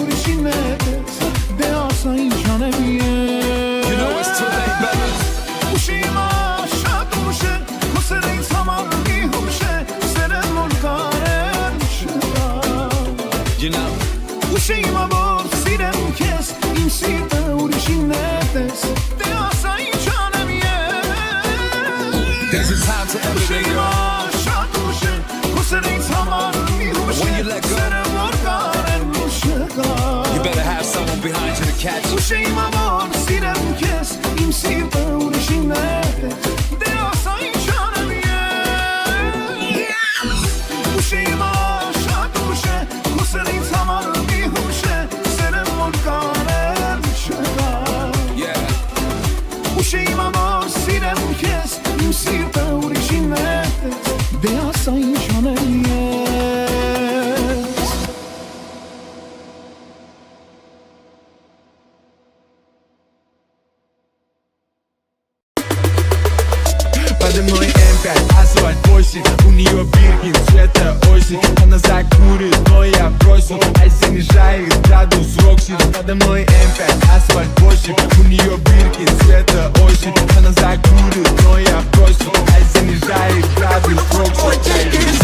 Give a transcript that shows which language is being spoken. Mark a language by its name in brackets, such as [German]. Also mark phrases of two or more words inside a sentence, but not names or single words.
[Armenian] ուրիշին է Դե ասա ինչ անեմ ես [English] You know it's too late, baby [Armenian] Ուշիմա շատ ուշ է Քո սերը ինձ համար մի հուշ է Սերը որ կարեմ շկա [English] You know [Armenian] Ուշիմա որ սիրեմ քեզ Իմ սիրտը ուրիշին է Դե ասա ինչ անեմ ես [English] There's a time to everything, [Armenian] Ուշիմա girl շատ ուշ է Քո սերը ինձ համար մի հուշ է [English] When you let go [Armenian] Սերը որ կարեմ շկա [English] You better have someone behind you to catch you [Armenian] Ուշիմա որ սիրեմ քեզ Իմ սիրտը ուրիշին է Դե ասա ինչ անեմ ես Ուշիմա շատ ուշ է Քո սերը ինձ համար մի հուշ է Սերը որ կարեմ շկա Yeah Ուշիմա որ սիրեմ քեզ Իմ սիրտը ուրիշին է Դե ասա ինչ անեմ ես [Russian] Подо мной М5, асфальт 8 У нее биркин цвета осень Она закурит, но я бросил А занижаю градус Рокси Подо мной М5, асфальт 8 У нее биркин цвета осень Она закурит, но я бросил А занижаю градус Рокси